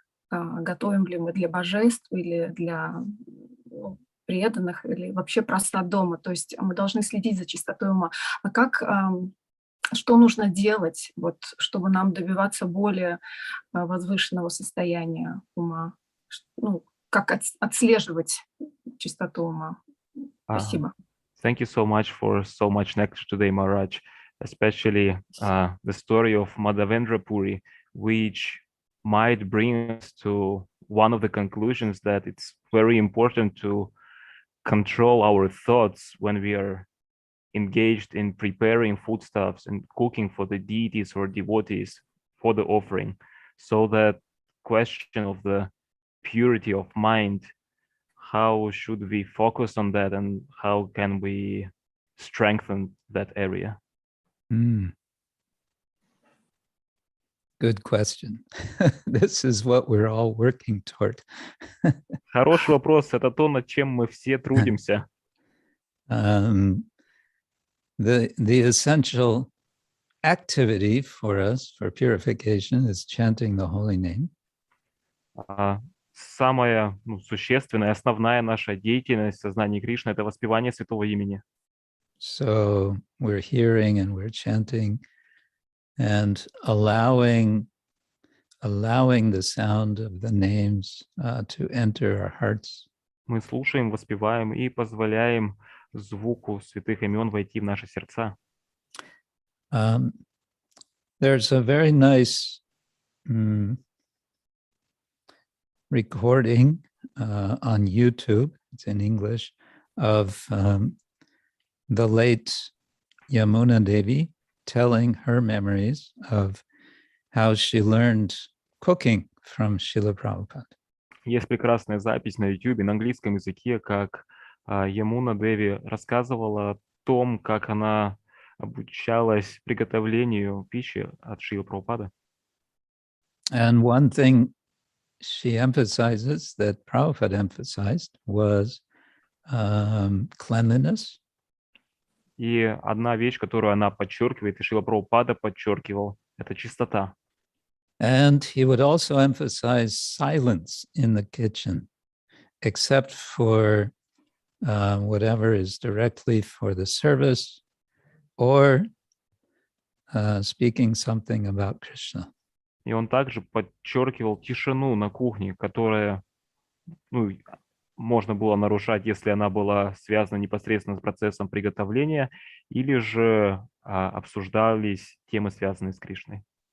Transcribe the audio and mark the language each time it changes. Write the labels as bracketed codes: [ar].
[ru] Готовим ли мы для божеств или для преданных, или вообще прасад дома. То есть мы должны следить за чистотой ума. А что нужно делать, вот, чтобы нам добиваться более возвышенного состояния ума? Ну, как отслеживать чистоту ума? Спасибо. [en] Thank you so much for so much nectar today, Maharaj, especially the story of Madhavendra Puri, which might bring us to one of the conclusions that it's very important to control our thoughts when we are engaged in preparing foodstuffs and cooking for the deities or devotees for the offering. So that question of the purity of mind, how should we focus on that and how can we strengthen that area? Good question. This is what we're all working toward. [ru] Хороший вопрос. Это то, над чем мы все трудимся. [en] The essential activity for us for purification is chanting the holy name. [ru] Самая существенная, основная наша деятельность в сознании Кришны — это воспевание святого имени. [en] So we're hearing and we're chanting and allowing the sound of the names to enter our hearts. [ru] Мы слушаем, воспеваем и позволяем звуку святых имен войти в наши сердца. [en] There's a very nice recording on YouTube, it's in English, of the late Yamuna Devi telling her memories of how she learned cooking from Srila Prabhupada. [ru] Есть прекрасная запись на YouTube на английском языке, как Ямуна Деви рассказывала о том, как она обучалась приготовлению пищи от Шрилы Прабхупады. [en] And one thing she emphasizes that Prabhupada emphasized was cleanliness. [ru] И одна вещь, которую она подчеркивает, и Шрила Прабхупада подчеркивал, это чистота. [en] And he would also emphasize silence in the kitchen, except for whatever is directly for the service or speaking something about Krishna. [ru] И он также подчеркивал тишину на кухне, которая можно было нарушать, если она была связана непосредственно с процессом приготовления, или же обсуждались темы, связанные с Кришной.